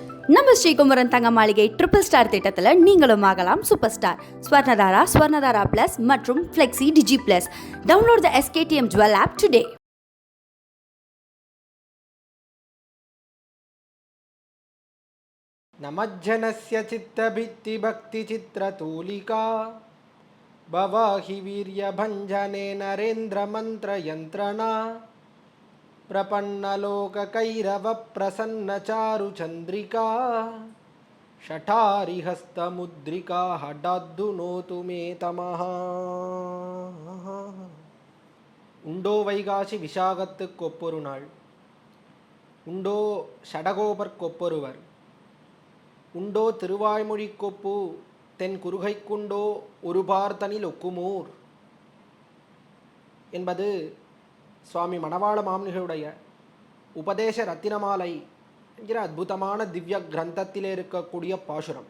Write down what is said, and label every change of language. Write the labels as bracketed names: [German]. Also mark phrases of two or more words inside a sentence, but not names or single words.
[Tamil] நம்ம ஸ்ரீகுமரன் தங்க மாளிகை ட்ரிபிள் ஸ்டார் திட்டத்தில் நீங்களும் ஆகலாம் [English] super star. [Tamil] ஸ்வர்ணதாரா, ஸ்வர்ணதாரா பிளஸ் மற்றும் ஃப்ளெக்ஸி டிஜி பிளஸ். [English] download the SKTM jewel app today. [Sanskrit] नमज्जनस्य चित्तभित्तिभक्तिचित्रतूलिका भवाहि वीर्यभञ्जने नरेन्द्रमन्त्रयन्त्रणा प्रपन्नलोककैरवप्रसन्नचारुचन्द्रिका शठारिहस्तमुद्रिका हठाद्दुनोतु मे तमः. [Tamil] உண்டோ வைகாசி விசாகத்துக்கொப்பொரு நாள், உண்டோ ஷடகோபர்க்கொப்பொருவர், உண்டோ திருவாய்மொழிக்கொப்பு தென் குறுகைக்குண்டோ ஒரு பார்த்தனில் ஒக்குமூர் என்பது சுவாமி மணவாள மாமுனிகளுடைய உபதேச ரத்தினமாலை என்கிற அற்புதமான திவ்ய கிரந்தத்திலே இருக்கக்கூடிய பாசுரம்.